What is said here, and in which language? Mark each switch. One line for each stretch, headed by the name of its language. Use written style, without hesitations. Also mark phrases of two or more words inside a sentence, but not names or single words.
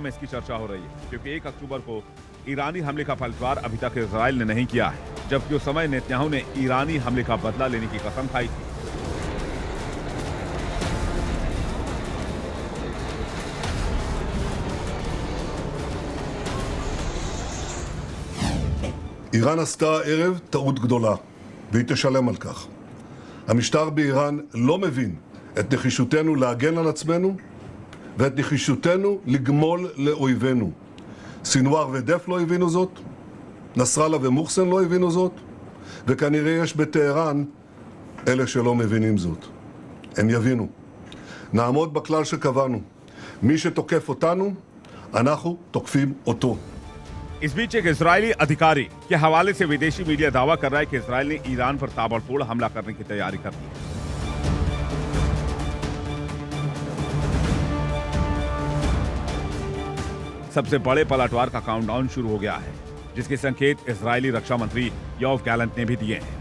Hindi: में इसकी चर्चा हो रही है, क्योंकि 1 अक्टूबर को ईरानी हमले का पलटवार अभी तक इजराइल ने नहीं किया है, जबकि उस समय नेतन्याहू ने ईरानी हमले का बदला लेने की कसम खाई थी।
Hebrew: איראן עשתה הערב טעות גדולה, והיא תשלם על כך. המשטר באיראן לא מבין את נחישותנו להגן על עצמנו ואת נחישותנו לגמול לאויבינו. סינואר ודף לא הבינו זאת, נסראללה ומוחסן לא הבינו זאת, וכנראה יש בטהרן אלה שלא מבינים זאת. הם יבינו. נעמוד בכלל שקבענו. מי שתוקף אותנו, אנחנו תוקפים אותו.
Hindi: इस बीच एक इजरायली अधिकारी के हवाले से विदेशी मीडिया दावा कर रहा है कि इजरायल ने ईरान पर ताबड़तोड़ हमला करने की तैयारी कर ली है। सबसे बड़े पलटवार का काउंटडाउन शुरू हो गया है, जिसके संकेत इजरायली रक्षा मंत्री योव गैलेंट ने भी दिए हैं।